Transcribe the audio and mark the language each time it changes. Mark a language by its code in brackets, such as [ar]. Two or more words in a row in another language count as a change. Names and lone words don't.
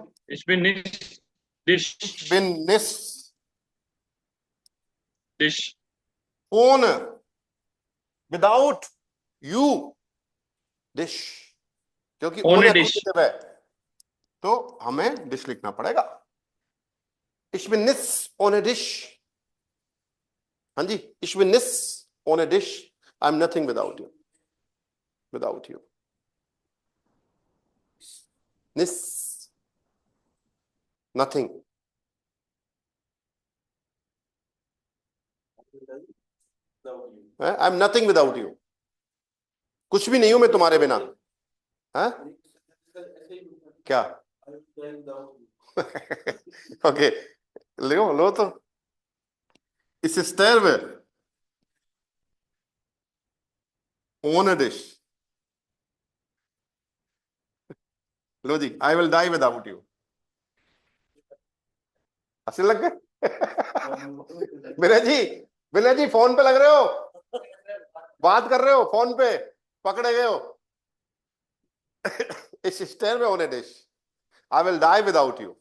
[de] Ich bin nicht Dish. bin nichts Dish. [en] फोन, without you डिश, क्योंकि [hi] Ohne ओने Dish. एक्यूजेटिव है तो हमें डिश लिखना पड़ेगा। [de] Ich bin niss ohne dich। [hi] हाँ जी, [de] ich bin niss ohne dich। [en] I'm nothing without you, without you। Niss, nothing। I'm nothing without you, [hi] कुछ भी नहीं हूं मैं तुम्हारे बिना। हाँ क्या? ओके, लो लो तो, [de] ich sterbe ohne dich. [hi] लो जी, [en] I will die without you. [hi] हंसने लग गए? विनय जी, विनय जी फोन पे लग रहे हो, बात कर रहे हो फोन पे, पकड़े गए हो। [de] ich sterbe ohne dich, [en] I will die without you.